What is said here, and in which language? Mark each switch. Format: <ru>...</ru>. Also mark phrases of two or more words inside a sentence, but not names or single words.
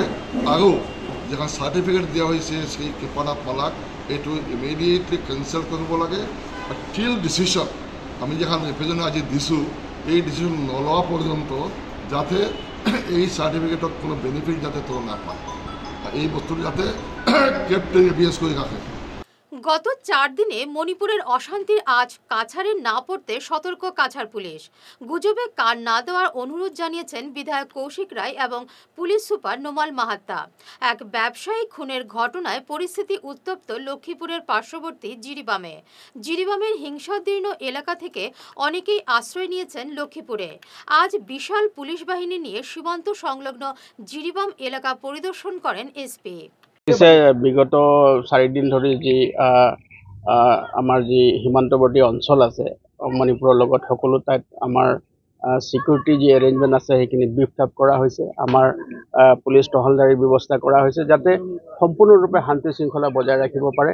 <as>আৰু যিখন চাৰ্টিফিকেট দিয়া হৈছে শ্ৰী কৃপানাথ মালাক, এইটো</as> <en>immediately cancel</en> <as>কৰিব লাগে।</as> <en>till decision</en> <as>আমি যেখন ৰিপ্ৰেজেণ্ট আজি দিছোঁ, এই ডিচিশ্যন নলোৱা পৰ্যন্ত যাতে এই চাৰ্টিফিকেটত কোনো বেনিফিট যাতে তোৰ নাপায়, এই বস্তুটো যাতে</as> <en>kept in abeyance</en> <as>কৰি ৰাখে।</as> <bn>গত 4 দিনে মণিপুরের অশান্তির আজ কাছাড়ে না পড়তে সতর্ক কাছাড় পুলিশ। গুজবে কান না দেওয়ার অনুরোধ জানিয়েছেন বিধায়ক কৌশিক রায় এবং পুলিশ সুপার নোমাল মাহাত্তা। এক ব্যবসায়ী খুনের ঘটনায় পরিস্থিতি উত্তপ্ত লক্ষ্মীপুরের পার্শ্ববর্তী জিরিবামে। জিরিবামের হিংসাদীর্ণ এলাকা থেকে অনেকেই আশ্রয় নিয়েছেন লক্ষ্মীপুরে। আজ বিশাল পুলিশ বাহিনী নিয়ে সীমান্ত সংলগ্ন জিরিবাম এলাকা পরিদর্শন করেন এসপি।</bn> <as>বিগত 4 দিন ধৰি যি আমাৰ যি সীমান্তৱৰ্তী অঞ্চল আছে মণিপুৰৰ লগত, সকলো ঠাইত আমাৰ সিকিউৰিটি যি এৰেঞ্জমেণ্ট আছে সেইখিনি</as> <en>beef up</en> <as>কৰা হৈছে। আমাৰ পুলিচ টহলদাৰীৰ ব্যৱস্থা কৰা হৈছে যাতে সম্পূৰ্ণৰূপে শান্তি শৃংখলা বজাই ৰাখিব পাৰে।</as>